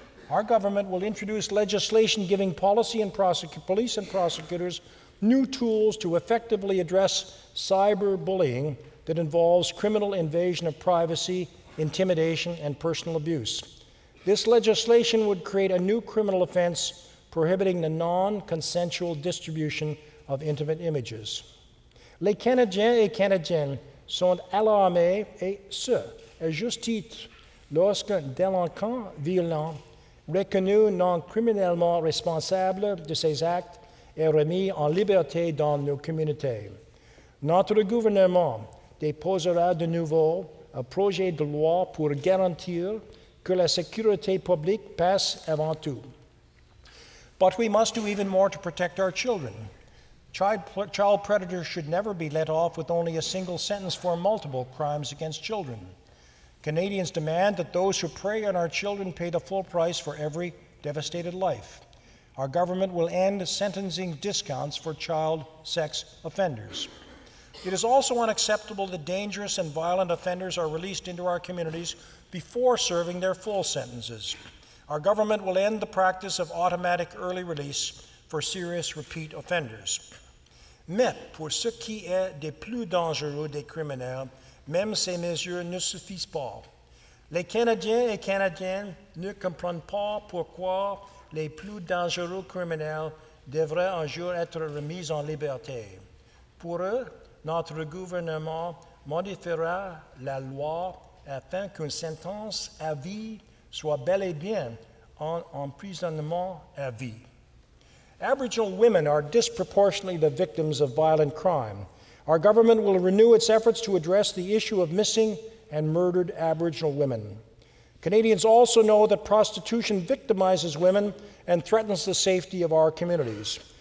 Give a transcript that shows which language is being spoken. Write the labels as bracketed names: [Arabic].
[English] Our government will introduce legislation giving police and prosecutors new tools to effectively address cyberbullying that involves criminal invasion of privacy, intimidation, and personal abuse. This legislation would create a new criminal offense prohibiting the non-consensual distribution of intimate images. [French] Les Canadiens et Canadiennes sont alarmés, et ce, à juste titre, lorsqu'un délinquant violent, reconnu non criminellement responsable de ses actes, est remis en liberté dans nos communautés. Notre gouvernement déposera de nouveau un projet de loi pour garantir que la sécurité publique passe avant tout. [English] But we must do even more to protect our children. Child predators should never be let off with only a single sentence for multiple crimes against children. Canadians demand that those who prey on our children pay the full price for every devastated life. Our government will end sentencing discounts for child sex offenders. It is also unacceptable that dangerous and violent offenders are released into our communities before serving their full sentences. Our government will end the practice of automatic early release for serious repeat offenders. [French] Mais pour ce qui est des plus dangereux des criminels, même ces mesures ne suffisent pas. Les Canadiens et Canadiennes ne comprennent pas pourquoi les plus dangereux criminels devraient un jour être remis en liberté. Pour eux, notre gouvernement modifiera la loi afin qu'une sentence à vie soit bel et bien en emprisonnement à vie. [English] Aboriginal women are disproportionately the victims of violent crime. Our government will renew its efforts to address the issue of missing and murdered Aboriginal women. Canadians also know that prostitution victimizes women and threatens the safety of our communities.